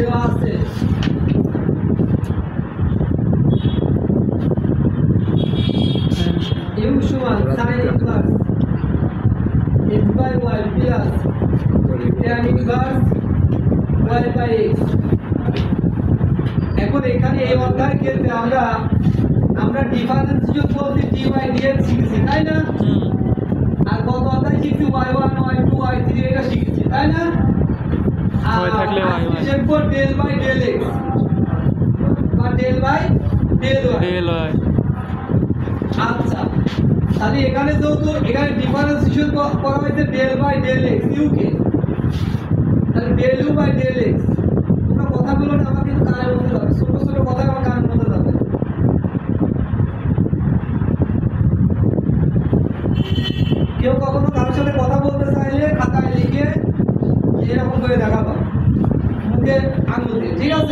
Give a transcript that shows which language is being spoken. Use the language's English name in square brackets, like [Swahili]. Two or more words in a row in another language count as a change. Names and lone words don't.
[English] আছে ইউ সমান sin inverse x by y plus tan inverse y by x. [Bangla] এখন এখানে এই অধ্যায় ক্ষেত্রে আমরা ডিফারেন্সিয়েশন বলতে dy dx শিখেছি তাই না? আর কত অধ্যায় শিখছি y1 y2 y3 এটা শিখেছি তাই না? আর থাকলে y1 [English] এরপর del বাই del x বা del বাই del y। [Bangla] আচ্ছা তাহলে এখানে যেহেতু এখানে ডিফারেন্সিয়েশন করা হয়েছে [English] del by del x [Bangla] ইউ কে, তাহলে [English] del u by del x. [Bangla] তোমরা কথাগুলো না আমাকে একটু কানে বলতে হবে, ছোট ছোট কথা আমার কানে বলতে হবে। কেউ কখনো কারোর সাথে কথা বলতে চাইলে খাতায় লিখে এরকম করে দেখাবো মুখে আঙুল দিয়ে, ঠিক আছে?